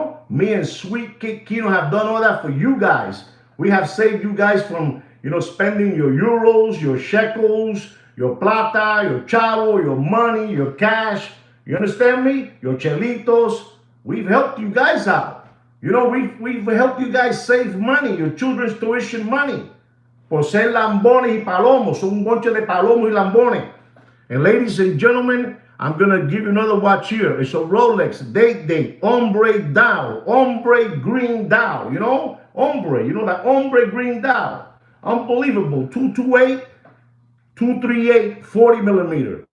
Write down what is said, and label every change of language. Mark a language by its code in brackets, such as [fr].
[en] Me and Sweet Kid Kino have done all that for you guys. We have saved you guys from, spending your euros, your shekels, your plata, your chavo, your money, your cash. You understand me? Your chelitos. We've helped you guys out. We've helped you guys save money, your children's tuition money. [es] Por ser lambones y palomos. Son un bonche de palomos y lambones. [en] And ladies and gentlemen, I'm going to give you another watch here. It's a Rolex date, ombre dial, ombre green dial, ombre, that ombre green dial. Unbelievable. 238, 40 millimeter.